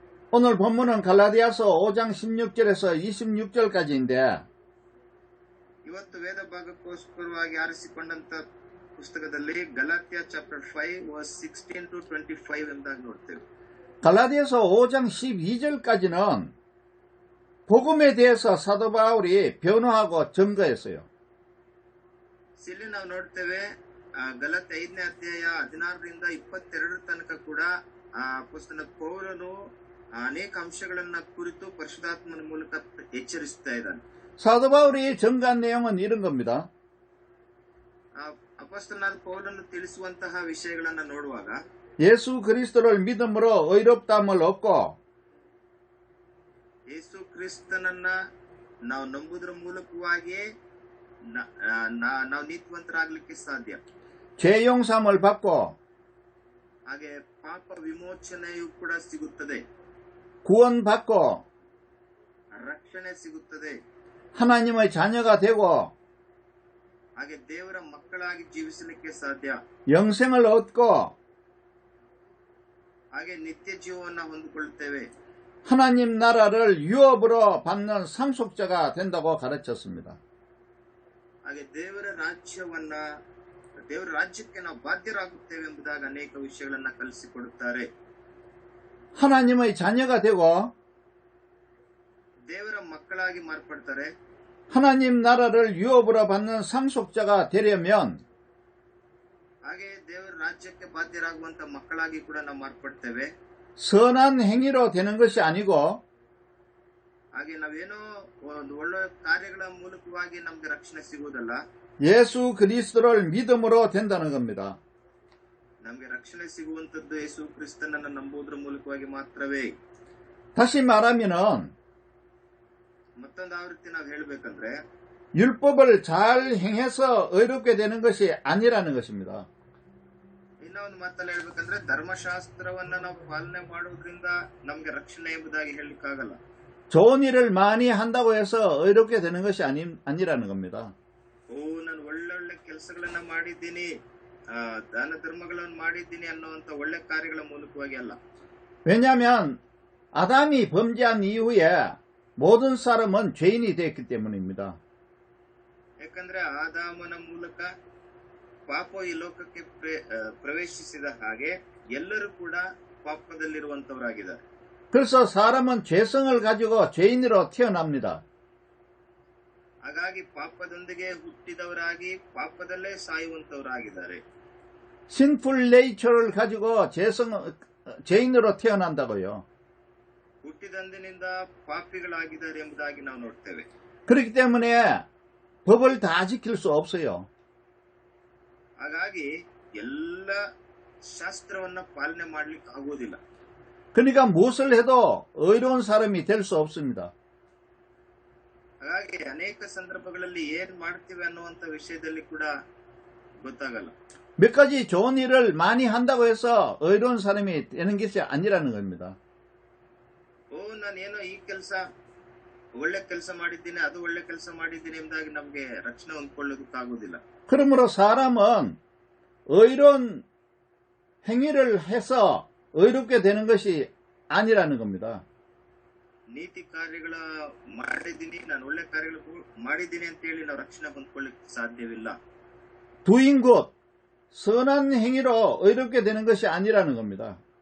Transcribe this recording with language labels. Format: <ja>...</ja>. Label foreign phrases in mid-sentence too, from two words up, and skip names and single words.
<ko>오늘 본문은 갈라디아서 5장 16절에서 26절까지인데</ko> <kn>ಇವತ್ತು ವೇದ ಭಾಗಕ್ಕೋಸ್ಕರವಾಗಿ ಆರಿಸಿಕೊಂಡಂತ ಪುಸ್ತಕದಲ್ಲಿ ಗಲಾತ್ಯ ಚಾಪ್ಟರ್ 5 ವರ್ಸ್ 16 to 25 ಎಂಬುದಾಗಿ ನೋಡ್ತೇವೆ.</kn> <ko>갈라디아서 5장 12절까지는 복음에 대해서 사도 바울이 변호하고 증거했어요.</ko> <kn>ಇಲ್ಲಿ ನಾವು ನೋಡ್ತೇವೆ ಗಲಾತ್ಯ 5ನೇ ಅಧ್ಯಾಯ 16ರಿಂದ 22 ತನಕ ಕೂಡ ಅಪೊಸ್ತಲ ಪೌಲನು ಅನೇಕ ಅಂಶಗಳನ್ನ ಕುರಿತು ಪರಿಶುದ್ಧಾತ್ಮನ ಮೂಲಕ ಎಚ್ಚರಿಸುತ್ತಾ ಇದ್ದಾನೆ.</kn> <ko>사도 바울이 증거한 내용은 이런 겁니다.</ko> <kn>ಅಪೊಸ್ತಲನಾದ ಪೌಲನು ತಿಳಿಸುವಂತಹ ವಿಷಯಗಳನ್ನ ನೋಡುವಾಗ</kn> <ko>예수 그리스도를 믿음으로 의롭다함을 얻고</ko> <kn>ಯೇಸು ಕ್ರಿಸ್ತನನ್ನ ನಾವು ನಂಬುವುದರ ಮೂಲಕವಾಗಿಯೇ ನಾವು ನೀತಿವಂತರಾಗಲಿಕ್ಕೆ ಸಾಧ್ಯ.</kn> <ko>죄 용서함을 받고</ko> <kn>ಹಾಗೆ ಪಾಪ ವಿಮೋಚನೆಯೂ ಕೂಡ ಸಿಗುತ್ತದೆ,</kn> <ko>구원받고</ko> <kn>ರಕ್ಷಣೆ ಸಿಗುತ್ತದೆ,</kn> <ko>하나님의 자녀가 되고</ko> <kn>ಹಾಗೆ ದೇವರ ಮಕ್ಕಳಾಗಿ ಜೀವಿಸಲಿಕ್ಕೆ ಸಾಧ್ಯ,</kn> <ko>영생을 얻고</ko> <kn>ಹಾಗೆ ನಿತ್ಯ ಜೀವವನ್ನು ಹೊಂದಿಕೊಳ್ಳುತ್ತೇವೆ,</kn> <ko>하나님 나라를 유업으로 받는 상속자가 된다고 가르쳤습니다.</ko> <kn>ಹಾಗೆ ದೇವರ ರಾಜ್ಯಕ್ಕೆ ನಾವು ಬಾಧ್ಯರಾಗುತ್ತೇವೆ ಎಂಬುದಾಗಿ ಅನೇಕ ವಿಷಯಗಳನ್ನ ಕಲಿಸಿಕೊಡುತ್ತಾರೆ.</kn> <ko>하나님의 자녀가 되고</ko> <kn>ದೇವರ ಮಕ್ಕಳಾಗಿ ಮಾರ್ಪಡ್ತಾರೆ.</kn> <ko>하나님 나라를 유업으로 받는 상속자가 되려면</ko> <kn>ಹಾಗೆ ದೇವರ ರಾಜ್ಯಕ್ಕೆ ಬಾಧ್ಯರಾಗುವಂತ ಮಕ್ಕಳಾಗಿ ಕೂಡ ನಾವು ಮಾರ್ಪಡ್ತೇವೆ.</kn> <ko>선한 행위로 되는 것이 아니고</ko> <kn>ಹಾಗೆ ನಾವೇನೋ ಒಂದು ಒಳ್ಳೆ ಕಾರ್ಯಗಳ ಮೂಲಕವಾಗಿ ನಮ್ಗೆ ರಕ್ಷಣೆ ಸಿಗುವುದಲ್ಲ,</kn> <ko>예수 그리스도를 믿음으로 된다는 겁니다.</ko> <kn>ನಮ್ಗೆ ರಕ್ಷಣೆ ಸಿಗುವಂತದ್ದು ಯೇಸು ಕ್ರಿಸ್ತನನ್ನ ನಂಬುವುದರ ಮೂಲಕವಾಗಿ ಮಾತ್ರವೇ.</kn> <ko>다시 말하면은</ko> <kn>ಮತ್ತೊಂದು ಆವೃತ್ತಿ ನಾವು ಹೇಳಬೇಕಂದ್ರೆ</kn> <ko>율법을 잘 행해서 의롭게 되는 것이 아니라는 것입니다.</ko> <kn>ಇನ್ನ ಒಂದು ಮಾತಲ್ಲಿ ಹೇಳ್ಬೇಕಂದ್ರೆ ಧರ್ಮಶಾಸ್ತ್ರವನ್ನ ನಾವು ಪಾಲನೆ ಮಾಡುವುದರಿಂದ ನಮ್ಗೆ ರಕ್ಷಣೆ ಎಂಬುದಾಗಿ ಹೇಳಲಿಕ್ಕಾಗಲ್ಲ.</kn> <ko>좋은 일을 많이 한다고 해서 의롭게 되는 것이 아니라는 겁니다.</ko> <kn>ನಾನು ಒಳ್ಳೊಳ್ಳೆ ಕೆಲಸಗಳನ್ನ ಮಾಡಿದ್ದೀನಿ, ದಾನ ಧರ್ಮಗಳನ್ನು ಮಾಡಿದ್ದೀನಿ ಅನ್ನುವಂತ ಒಳ್ಳೆ ಕಾರ್ಯಗಳ ಮೂಲಕವಾಗಿ ಅಲ್ಲ.</kn> <ko>왜냐하면 아담이 범죄한 이후에 모든 사람은 죄인이 되었기 때문입니다.</ko> <kn>ಯಾಕಂದ್ರೆ ಆದಾಮನ ಮೂಲಕ ಪಾಪ ಈ ಲೋಕಕ್ಕೆ ಪ್ರವೇಶಿಸಿದ ಹಾಗೆ ಎಲ್ಲರೂ ಕೂಡ ಪಾಪದಲ್ಲಿರುವಂತವರಾಗಿದ್ದಾರೆ.</kn> <ko>그래서 사람은 죄성을 가지고 죄인으로 태어납니다.</ko> <kn>ಹಾಗಾಗಿ ಪಾಪದೊಂದಿಗೆ ಹುಟ್ಟಿದವರಾಗಿ ಪಾಪದಲ್ಲೇ ಸಾಯುವಂತವರಾಗಿದ್ದಾರೆ.</kn> <en>sinful nature</en> <ko>를 가지고 죄인으로 태어난다고요.</ko> <kn>ಹುಟ್ಟಿದಂದಿನಿಂದ ಪಾಪಿಗಳಾಗಿದ್ದಾರೆ ಎಂಬುದಾಗಿ ನಾವು ನೋಡ್ತೇವೆ.</kn> <ko>그렇기 때문에 법을 다 지킬 수 없어요.</ko> <kn>ಹಾಗಾಗಿ ಎಲ್ಲ ಶಾಸ್ತ್ರವನ್ನ ಪಾಲನೆ ಮಾಡ್ಲಿಕ್ಕೆ ಆಗುವುದಿಲ್ಲ.</kn> <ko>그러니까 무엇을 해도 의로운 사람이 될 수 없습니다.</ko> <kn>ಹಾಗಾಗಿ ಅನೇಕ ಸಂದರ್ಭಗಳಲ್ಲಿ ಏನ್ ಮಾಡ್ತೀವಿ ಅನ್ನುವಂತ ವಿಷಯದಲ್ಲಿ ಕೂಡ ಗೊತ್ತಾಗಲ್ಲ.</kn> <ko>몇 가지 좋은 일을 많이 한다고 해서 의로운 사람이 되는 것이 아니라는 겁니다.</ko> <kn>ನಾನೇನೋ ಈ ಕೆಲಸ ಒಳ್ಳೆ ಕೆಲಸ ಮಾಡಿದ್ದೀನಿ, ಅದು ಒಳ್ಳೆ ಕೆಲಸ ಮಾಡಿದ್ದೀನಿ ಎಂಬುದಾಗಿ ನಮ್ಗೆ ರಕ್ಷಣೆ ಹೊಂದ್ಕೊಳ್ಳೋದಕ್ಕಾಗುವುದಿಲ್ಲ.</kn> <ko>그러므로 사람은 의로운 행위를 해서 의롭게 되는 것이 아니라는 겁니다.</ko> <kn>ನೀತಿ ಕಾರ್ಯಗಳ ಮಾಡಿದ್ದೀನಿ, ನಾನು ಒಳ್ಳೆ ಕಾರ್ಯಗಳು ಮಾಡಿದ್ದೀನಿ ಅಂತ ಹೇಳಿ ನಾವು ರಕ್ಷಣೆ ಹೊಂದ್ಕೊಳ್ಳಿಕ್ಕೆ ಸಾಧ್ಯವಿಲ್ಲ.</kn> <en>doing good,</en> <ko>선한 행위로 의롭게 되는 것이 아니라는 겁니다.</ko>